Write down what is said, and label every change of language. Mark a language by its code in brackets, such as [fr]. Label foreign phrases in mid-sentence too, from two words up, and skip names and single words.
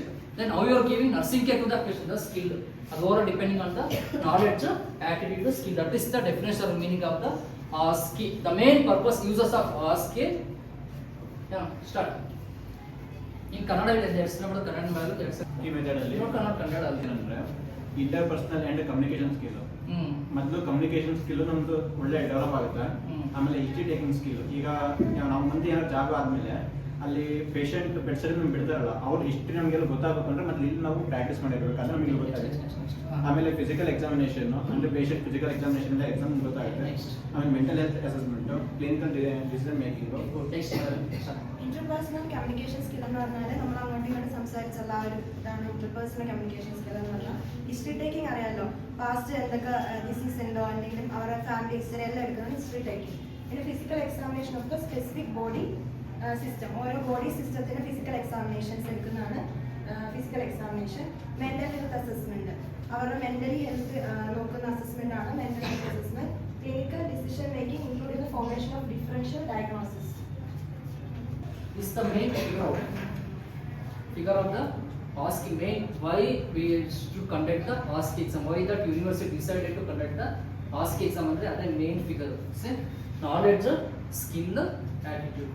[en] Then how you are giving nursing care to the patient, the skill. All depending on the knowledge, attitude, skill. That is the definition or meaning of the OSCE. The main purpose uses of OSCE. Yeah, start. In Kannada, there is no Kannada. [kn] ಈ ಮೆಥಡ್ ಅಲ್ಲಿ [en] Kannada. interpersonal and communication skill. [kn] ಮೊದಲು [en] communication skill [kn] ನಮ್ದು ಒಳ್ಳೆ ಡೆವಲಪ್ ಆಗುತ್ತೆ. [en] ಆಮೇಲೆ history taking skill. [kn] ಈಗ ನಾವು ಮುಂದೆ ಏನಾದ್ರು ಜಾಬ್ ಆದ್ಮೇಲೆ ಅಲ್ಲಿ [en] patient bed side [kn] ನಮ್ಗೆ ಬಿಡ್ತಾರಲ್ಲ, ಅವ್ರ ಹಿಸ್ಟ್ರಿ ನಮಗೆಲ್ಲ ಗೊತ್ತಾಗಬೇಕು ಅಂದ್ರೆ ಮತ್ತೆ ಇಲ್ಲಿ ನಾವು ಪ್ರಾಕ್ಟೀಸ್ ಮಾಡಿರ್ಬೇಕು, ಅಂದ್ರೆ ನಮಗೆ ಗೊತ್ತಾಗುತ್ತೆ. ಆಮೇಲೆ [en] physical examination [kn] ಅಂದ್ರೆ [en] patient physical examination [kn] ಇಂದ ಎಕ್ಸಾಮ್ ಗೊತ್ತಾಗುತ್ತೆ. [en] ಆಮೇಲೆ mental health assessment, clinical decision making. interpersonal communication skill [ml] എന്ന് പറഞ്ഞാൽ നമ്മൾ അങ്ങോട്ടും ഇങ്ങോട്ടും സംസാരിച്ചുള്ള ആ ഒരു ഇതാണ് [en] interpersonal communication skill [ml] എന്ന് പറഞ്ഞാൽ. [en] history taking [ml] അറിയാമല്ലോ, പാസ്റ്റ് എന്തൊക്കെ ഡിസീസ് ഉണ്ടോ എന്തെങ്കിലും അവരുടെ [en] family history [ml] എല്ലാം എടുക്കുന്നത് [en] history taking. [ml] പിന്നെ [en] physical examination of the specific body system, [ml] ഓരോ [en] body system physical examinations [ml] എടുക്കുന്നതാണ് [en] physical examination. mental health assessment, [ml] അവരുടെ [en] mentally health [ml] നോക്കുന്ന അസസ്മെന്റ് ആണ് [en] mental health assessment. clinical decision making including the formation of differential diagnosis. This is the main figure of the OSCE. Main why we should conduct the OSCE exam. Why that university decided to conduct the ASCII exam [kn] ಅಂದ್ರೆ ಅದೇ [en] main figure. Say knowledge, skill, attitude.